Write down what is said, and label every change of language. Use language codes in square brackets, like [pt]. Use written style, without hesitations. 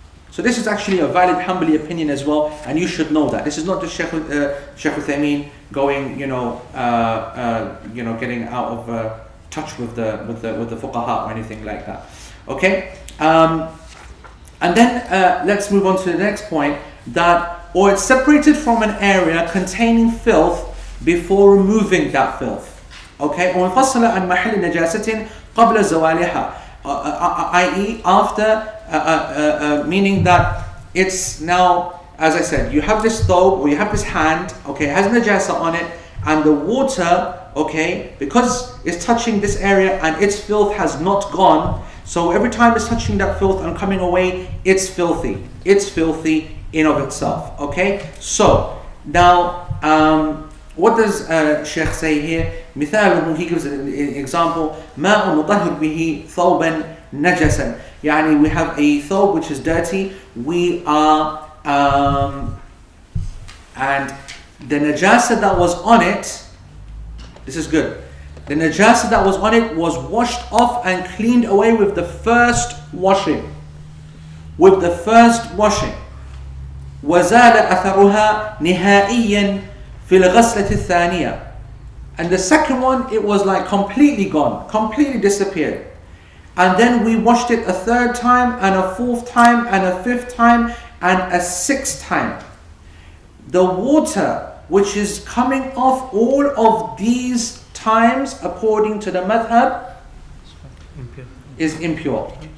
[en] So this is actually a valid Hanbali opinion as well, and you should know that. This is not just Shaykh Uthaymeen going, getting out of touch with the fuqaha or anything like that. Okay, and then let's move on to the next point, or it's separated from an area containing filth before removing that filth. [ar] Okay, وانفصل عن محل نجاسة قبل زوالها, i.e. [en] after, meaning that it's now, as I said, you have this thobe or you have this hand, okay, it has najasa on it, and the water, okay, because it's touching this area and its filth has not gone, so every time it's touching that filth and coming away, it's filthy. It's filthy in of itself, okay? So, now, what does Sheikh say here? [ar] مثاله, [en] he gives an example, [ar] ماء نطهر به ثوبا نجسا. [en] يعني we have a thawb which is dirty, we are and the najasa that was on it, this is good, the najasa that was on it was washed off and cleaned away with the first washing. With the first washing. [ar] وزال أثرها نهائيا في الغسلة الثانية. [en] And the second one, it was like completely gone, completely disappeared. And then we washed it a third time, and a fourth time, and a fifth time, and a sixth time. The water which is coming off all of these times, according to the madhab, is impure.